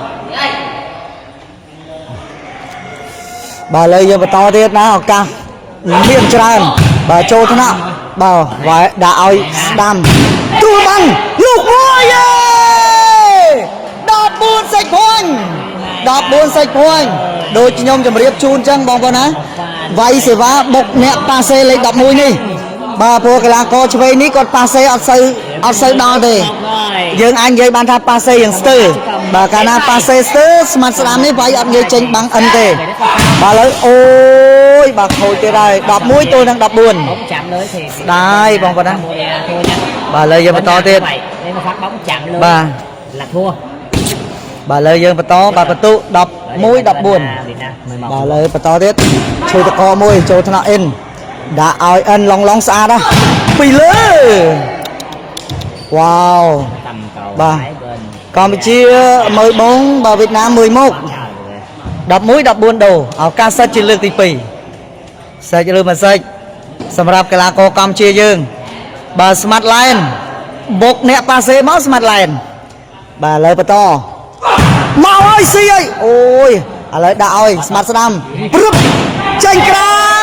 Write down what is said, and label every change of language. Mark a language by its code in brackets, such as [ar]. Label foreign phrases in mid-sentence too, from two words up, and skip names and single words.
[km] បាទឥឡូវយើងបន្តទៀតណាឱកាសមានច្រើនបាទចូលថ្នាក់បាទវាយដាក់ឲ្យស្ដាំទូលបាំងលោកមួយយេ14សេចព្រួញ14សេចព្រួញដូចខ្ញុំជម្រាបជូនចឹងបងប្អូនណាវាយសេវាបុកអ្នកប៉ាសេលេខ11នេះបាទព្រោះកីឡាករឆ្វេងនេះគាត់ប៉ាសេអត់សូវដល់ទេ [vi] rồi [km] យើងអាចនិយាយបានថាប៉ាសេយ៉ាងស្ទើរបាទកាលណាប៉ាសេស្ទើរស្មាត់ស្ដាំនេះវាយអត់ងាយចេញបាំងអិនទេបាទឥឡូវអូយបាទខូចទៀតហើយ11ទៅនឹង14 [vi] bóng chạm lưới thì Đây, bóng vào đây. thua nha [km] បាទឥឡូវយើងបន្តទៀត [vi] nếu mà phát bóng chạm lưới [km] បាទ [vi] là thua [km] បាទឥឡូវយើងបន្តបាទបន្ទុ11 14 Việt Nam បាទឥឡូវបន្តទៀតឈូតកមួយចូលថ្នាក់អិនដាក់ឲ្យអិនឡងស្អាតណាពីលើវ៉ាវ [vi] tầm cầu Bà. phải bên [km] កម្ពុជាមើលបងបាទវៀតណាមមួយមុខ 11 14ដូឱកាសសិតជាលើកទី2សេចឬមិនសេចសម្រាប់កីឡាករកម្ពុជាយើងបាទស្មាត់ឡែនបុកអ្នកប៉ាសេមកស្មាត់ឡែនបាទឥឡូវបន្តមកហើយស៊ីហើយអូយឥឡូវដាក់ឲ្យស្មាត់ស្ដាំព្រឹបចេញក្រៅ